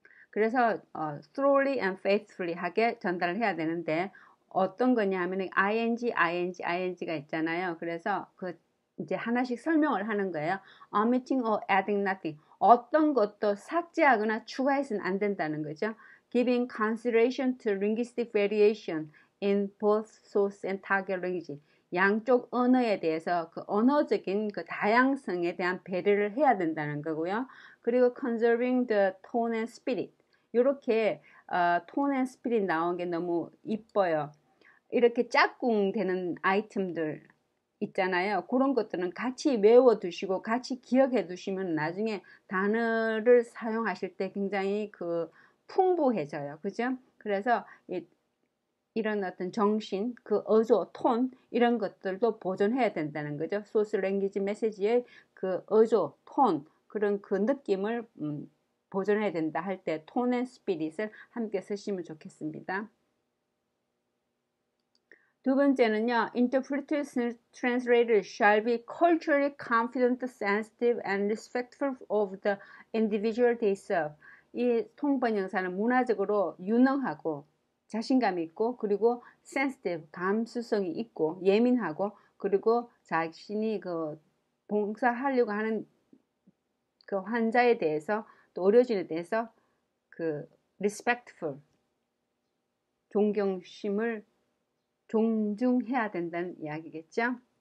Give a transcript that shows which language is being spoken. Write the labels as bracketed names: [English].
[Korean] 그래서 [English] thoroughly and faithfully [Korean] 하게 전달을 해야 되는데 어떤 거냐 하면 ing가 있잖아요. 그래서 이제 하나씩 설명을 하는 거예요. [English] omitting or adding nothing. [Korean] 어떤 것도 삭제하거나 추가해서는 안 된다는 거죠. [English] giving consideration to linguistic variation in both source and target language. [Korean] 양쪽 언어에 대해서 그 언어적인 그 다양성에 대한 배려를 해야 된다는 거고요. [English] 그리고 conserving the tone and spirit. [Korean] 이렇게 톤 앤 스피릿 나온 게 너무 이뻐요. 이렇게 짝꿍 되는 아이템들 있잖아요. 그런 것들은 같이 외워두시고 같이 기억해 두시면 나중에 단어를 사용하실 때 굉장히 풍부해져요. 그죠? 그래서 이런 어떤 정신, 어조, 톤 이런 것들도 보존해야 된다는 거죠. 소스 랭귀지 메시지의 어조, 톤 그런 느낌을 보존해야 된다 할 때 톤 앤 스피릿을 함께 쓰시면 좋겠습니다. 두 번째는요. [English] Interpreters and translators shall be culturally confident, sensitive, and respectful of the individual they serve. [Korean] 이 통번역사는 문화적으로 유능하고 자신감 있고 그리고 sensitive, 감수성이 있고 예민하고 그리고 자신이 봉사하려고 하는 환자에 대해서 또 의료진에 대해서 respectful, 존경심을 존중해야 된다는 이야기겠죠.